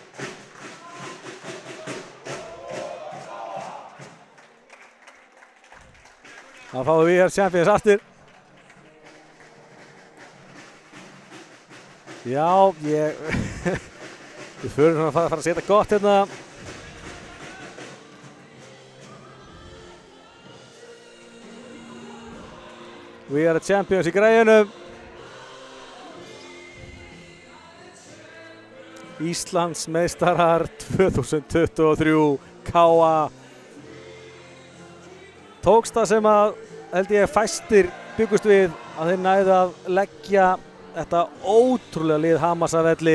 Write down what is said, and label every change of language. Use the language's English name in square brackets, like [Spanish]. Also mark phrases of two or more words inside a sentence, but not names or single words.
[Icelandic] Þá fáum við hér Champions aftur. Já, við förum svona að fara að setja gott hérna. [English] We are champions [Icelandic] í græjunum. Íslandsmeistarar 2023 KA. Tókst það sem að held ég fæstir byggust við að þeir næðu að leggja þetta ótrúlega lið Hamarsavelli.